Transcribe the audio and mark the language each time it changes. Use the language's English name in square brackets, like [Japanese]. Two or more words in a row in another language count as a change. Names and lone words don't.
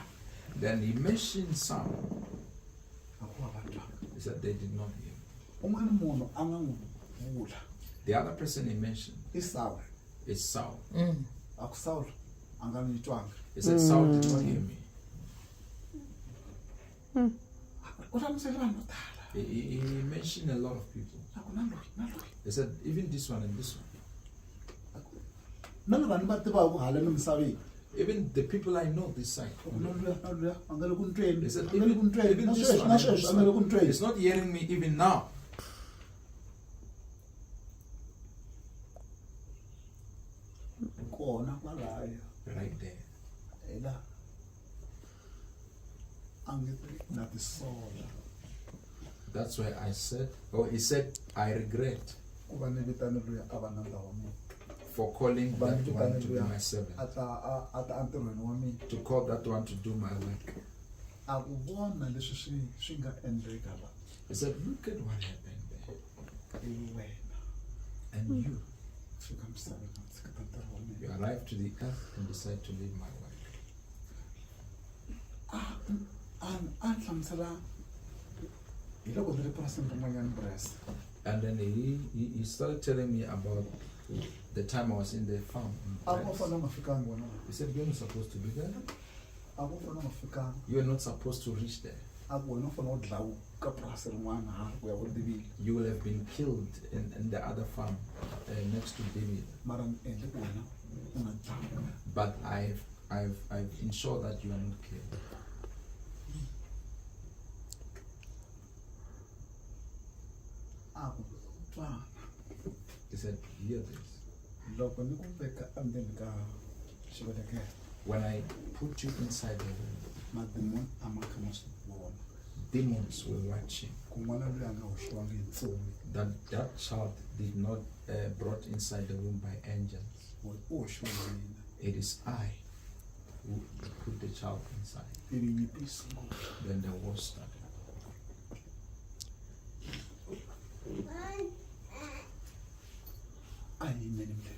[English] Then he mentioned some. [Tsonga] a ku va va twaka [English] He said they did not hear me. [Tsonga] un'wana munhu a nga n'wi vula [English] The other person he mentioned [Tsonga] i Saul [English] is Saul. [Tsonga] a ku Saul a nga ni twanga [English] He said Saul did not hear me. [Tsonga] u hlamusela vanhu vo tala [English] He mentioned a lot of people. [Tsonga] a ku na loyi [English] He said even this one and this one. [Tsonga] na lava ni va tivaka hala ni misaveni [English] Even the people I know this side. [Tsonga] na luya a nga le ku ntweni [English] He said [Tsonga] a nga le ku ntweni [English] even [Tsonga] na [English] this [Tsonga] sweswi [English] one [Tsonga] na [English] and [Tsonga] sweswi [English] this [Tsonga] a nga le ku [English] one. [Tsonga] ntweni [English] He's not hearing me even now. [Tsonga] kona kwalaya [English] Right there. [Tsonga] hi laha a nge na tisola [English] That's why I said, he said, I regret [Tsonga] ku va ni vitani luya a va na ndhawu mina [English] for calling [Tsonga] va [English] that [Tsonga] ni [English] one [Tsonga] vitani [English] to be [Tsonga] luya [English] my servant. [Tsonga] a ta entirhweni wa mina [English] To call that one to do my work. [Tsonga] a ku vona leswi swi nga endleka la [English] He said, look at what happened there. [Tsonga] i wena [English] And you [Tsonga] fika misaveni a tshiketa ntirho wa mina [English] arrive to the earth and decide to leave my work. [Tsonga] a ni hlamusela hi loko ni ri purasini rin'wanyani purasi [English] And then he started telling me about the time I was in the farm. [Tsonga] a ku fana nga fikangi wena [English] He said, you're not supposed to be there. [Tsonga] a ku fana nga fikangi [English] You're not supposed to reach there. [Tsonga] a ku wena u fanele u dlawu ka purasi rin'wana ha ku ya u tivile [English] You will have been killed in the other farm next to David. [Tsonga] mara ni endle ku wena u nga dlawu [English] But I've ensured that you are not killed. [Tsonga] a ku twana [English] He said, hear this. [Tsonga] loko ni ku veka endzeni ka xivelekelo [English] When I put you inside the womb, [Tsonga] mademoni a ma kha ma swi vona. [English] Demons were watching [Tsonga] Ku n'wana loyi a nga hoxiwangi hi ntsumi. [English] that child did not brought inside the womb by angels. [Tsonga] U hoxiwe hi mina. [English] It is I who put the child inside. [Tsonga] Ivi nyimpi yi sungula. [English] Then the war started. [Tsonga] A hi yimeni milenge.